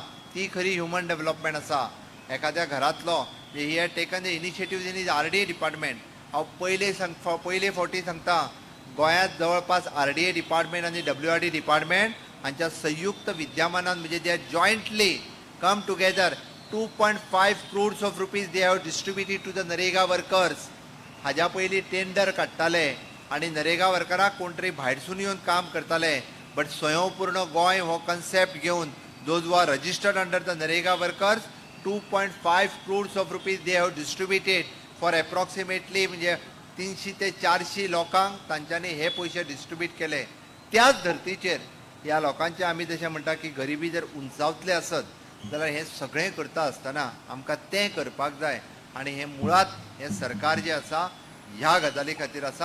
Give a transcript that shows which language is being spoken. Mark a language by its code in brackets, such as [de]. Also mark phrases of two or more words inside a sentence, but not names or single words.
[en] ती खरी human development [kok] आसा. एखाद्या घरांतलो [en] he had taken the initiative in is RDA department. [kok] हांव पयले फावटी सांगता गोंयांत जवळपास [en] RDA department आनी WRD department [kok] हांच्या संयुक्त विद्यमानान म्हणजे [en] they jointly come together 2.5 crores of rupees they have distributed to the Narega workers. [kok] हाज्या पयलीं टेंडर काडटाले आनी नरेगा वर्कराक कोण तरी भायरसून येवन काम करताले. [en] बट [kok] स्वयंपूर्ण गोंय हो कन्सेप्ट घेवन [en] those who are registered under the Narega workers 2.5 crores of rupees they have distributed for approximately [kok] म्हणजे 300 ते 400 लोकांक तांच्यांनी हे पयशे डिस्ट्रीब्यूट केले. त्याच धर्तीचेर ह्या लोकांचे आमी जशें म्हणटा की गरिबी जर उंचावतले आसत जाल्यार हे सगळें करता आसतना आमकां तें करपाक जाय. आनी हे मुळात हे सरकार जें आसा ह्या गजाली खातीर आसा.